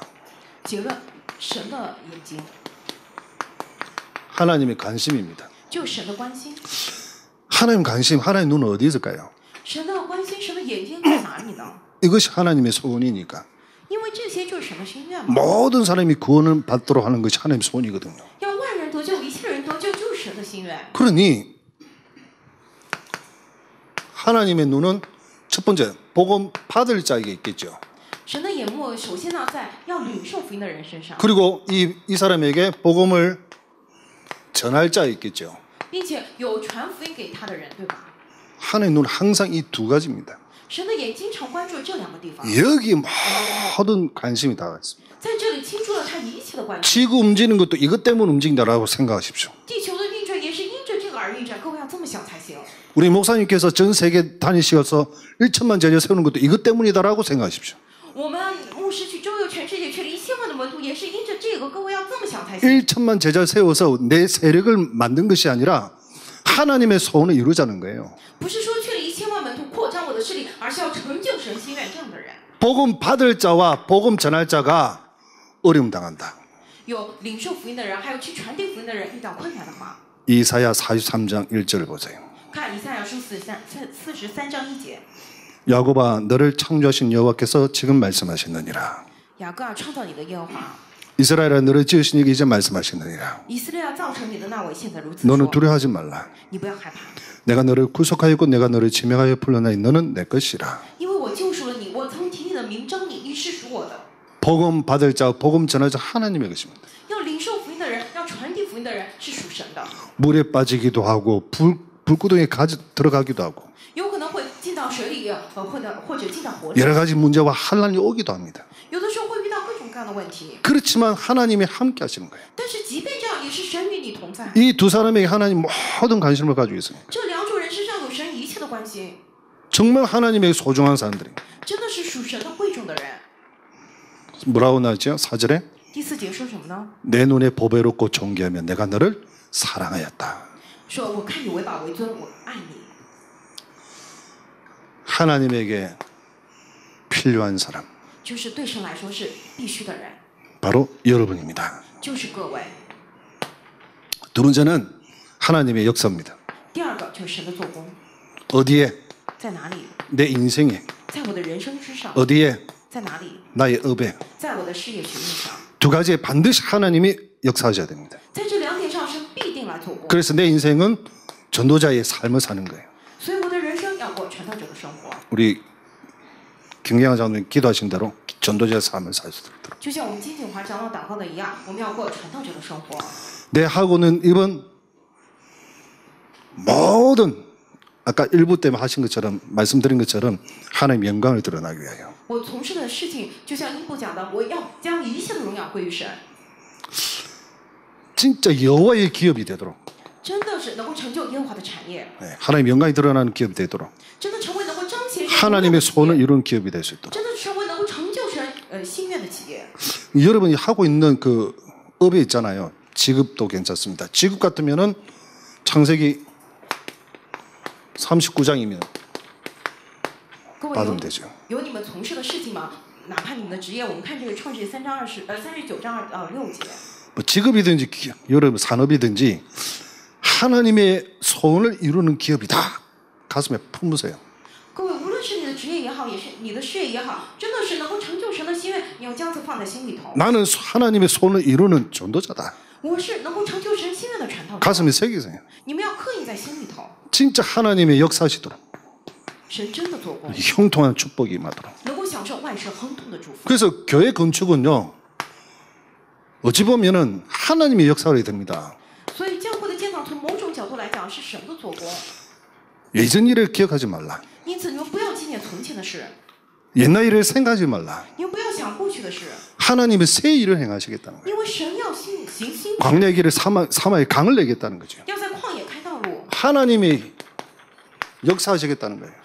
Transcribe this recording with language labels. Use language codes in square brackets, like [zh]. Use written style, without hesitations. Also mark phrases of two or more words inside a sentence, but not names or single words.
[zh] 结论，神的眼睛， [ko] 하나님의 관심입니다. [zh] 就是神的关心。 [ko] 하나님 관심, 하나님 눈은 어디 있을까요? [zh] 神的关心，神的眼睛在哪里呢？ [ko] 이것이 하나님의 소원이니까 [zh] 因为这些就是神的心愿嘛。 [ko] 모든 사람이 구원을 받도록 하는 것이 하나님의 소원이거든요. [zh] 要万人得救，一切人得救，就是神的心愿。 [ko] 그러니 하나님의 눈은 첫 번째 복음 받을 자에게 있겠죠. [zh] 神的眼目首先呢，在要领受福音的人身上， [ko] 그리고 이 사람에게 복음을 전할 자에 있겠죠. [zh] 并且有传福音给他的人，对吧？ [ko] 하나님의 눈은 항상 이 두 가지입니다. [zh] 神的眼经常关注这两个地方， [ko] 여기 모든 관심이 다 있습니다. [zh] 在这里倾注了他一切的关注。 [ko] 지구 움직이는 것도 이것 때문에 움직인다라고 생각하십시오. [zh] 地球的运转也是因着这个而运转，各位要这么想才行。 [ko] 우리 목사님께서 전 세계 다니시면서 1천만 제자 세우는 것도 이것 때문이다라고 생각하십시오. [zh] 我们牧师去周游全世界，去了1000万的门徒，也是因着这个，各位要这么想才行。 [ko] 1천만 제자 세워서 내 세력을 만든 것이 아니라 하나님의 소원을 이루자는 거예요. [zh] 不是说去了1000万门徒扩张我的势力，而是要成就神心愿这样的人。 [ko] 복음 받을 자와 복음 전할 자가 어려움 당한다. [zh] 有领受福音的人，还有去传递福音的人遇到困难的话， [ko] 이사야 43장 1절 보세요. [zh] 看以赛亚书43章1节。 [ko] 야곱아 너를 창조하신 여호와께서 지금 말씀하시느니라. [zh] 雅各啊，创造你的耶和华， [ko] 이스라엘아 너를 지으신 이가 이제 말씀하시느니라. [zh] 以色列要造成你的那位现在如此 [ko] 너는 [zh] 说， [ko] 두려워하지 말라. [zh] 你不要害怕， [ko] 내가 너를 구속하였고 내가 너를 지명하여 불러나니 너는 내 것이라. [zh] 因为我救赎了你，我曾提你的名召你，你是属我的。 [ko] 복음 받을 자, 복음 전할 자 하나님의 것입니다. [zh] 要领受福音的人，要传递福音的人是属神的， [ko] 물에 빠지기도 하고 불구덩이에 들어가기도 하고 [zh] 有可能会进到水里，或者进到火里， [ko] 여러 가지 문제와 환란이 오기도 합니다. [zh] 有的时候会遇到各种各样的问题。 [ko] 그렇지만 하나님이 함께 하시는 거예요. [zh] 但是即便这样，也是神与你同在。 [ko] 이 두 사람에게 하나님 모든 관심을 가지고 있습니다. [zh] 这两种人身上有神一切的关心， [ko] 정말 하나님에게 소중한 사람들이. [zh] 真的是属神的贵重的人。 [ko] 뭐라고 나왔죠? 4절에 [zh] 第4节说什么呢？ [ko] 내 눈에 보배롭고 존귀하며 내가 너를 사랑하였다. [zh] 说我看你为宝为尊，我爱你。 [ko] 하나님에게 필요한 사람 [zh] 就是对神来说是必须的人， [ko] 바로 여러분입니다. [zh] 就是各位。 [ko] 두 번째는 하나님의 역사입니다. [zh] 第二个就是神的做工， [ko] 어디에? [zh] 在哪里？ [ko] 내 인생에. [zh] 在我的人生之上， [ko] 어디에? [zh] 在哪里？ [ko] 나의 업에. [zh] 在我的事业学业上， [ko] 두 가지에 반드시 하나님이 역사하셔야 됩니다. [zh] 在这两点上，神必定来做工。 [ko] 그래서 내 인생은 전도자의 삶을 사는 거예요. [zh] 所以我的人生要过传道者的生活， [ko] 우리 김경환 장로님 기도하신 대로 전도자의 삶을 살 수 있도록. [zh] 就像我们金景华长老祷告的一样，我们要过传道者的生活。 [ko] 내 하고는 이번 모든 아까 일부 때문에 하신 것처럼 말씀드린 것처럼 하나님 영광을 드러나기 위하여 [zh] 我从事的事情，就像英布讲的，我要将一切的荣耀归于神， [ko] 진짜 여호와의 기업이 되도록 [zh] 真的是能够成就耶和华的产业， [ko] 하나님 영광이 드러나는 기업이 되도록 [zh] 真的成为能够彰显神荣耀的 [ko] 하나님의 [zh] 企 [ko] 소원을 [zh] 业， [ko] 이루는 기업이 될 수 있도록 [zh] 真的成为能够成就神心愿的企业。 [ko] 여러분이 하고 있는 그 업에 있잖아요. 직업도 괜찮습니다. 직업 같으면은 창세기 39장이면 [zh] 各位 [ko] 받으면 되죠. [zh] 有你们从事的事情吗？哪怕你们的职业，我们看这个创世记39章6节。 [ko] 뭐 직업이든지 여러분 산업이든지 하나님의 소원을 이루는 기업이다. 가슴에 품으세요. [zh] 各位，无论是你的职业也好，也是你的事业也好，真的是能够成就神的心愿，你要将此放在心里头。 [ko] 나는 하나님의 소원을 이루는 전도자다. [zh] 我是能够成就神心愿的传道者。 [ko] 가슴에 새기세요. [zh] 你们要刻印在心里头， [ko] 진짜 하나님의 역사하시도록 [zh] 神真的做工， [ko] 형통한 축복이 임하도록. [zh] 能够享受万事亨通的祝福。 [ko] 그래서 교회 건축은요. 어찌 보면은 하나님의 역사가 됩니다. [zh] 所以教会的建造，从某种角度来讲是神的做工。 [ko] 예전 일을 기억하지 말라. [zh] 因此，你们不要纪念从前的事， [ko] 옛날 일을 생각하지 말라. [zh] 你们不要想过去的事， [ko] 하나님의 새 일을 행하시겠다는 거예요. [zh] 因为神要行新， [ko] 광야의 길을 사마의 강을 내겠다는 거죠. [zh] 要在旷野开道路。 [ko] 하나님이 역사하시겠다는 거예요.